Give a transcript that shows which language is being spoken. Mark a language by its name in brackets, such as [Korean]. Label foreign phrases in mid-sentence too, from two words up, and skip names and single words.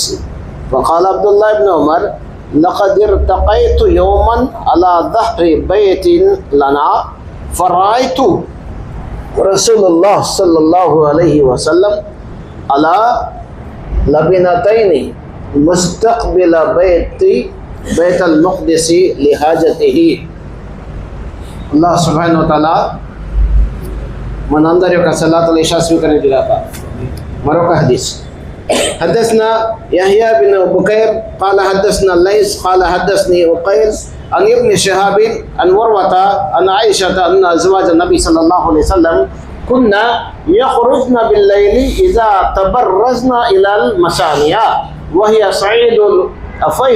[Arabic] فقال عبد الله بن عمر لقد ارتقيت يوما على ظهر بيت لنا فرأيت رسول الله صلى الله عليه وسلم على لبنتين مستقبل بيت المقدس لحاجته. الله سبحانه وتعالى [Telugu] మనందరి యొక్క [Arabic] صلاة العشاء [Telugu] స్వీకరించుగాక. మరొక హదీస్. [Arabic] حدثنا يحيى بن بكير قال حدثنا الليث قال حدثني عقيل عن ابن شهاب عن عروة عن عائشة أن أزواج النبي صلى الله عليه وسلم كنا يخرجن بالليل إذا تبرزنا إلى المشانية وهي صعيد الأفيه.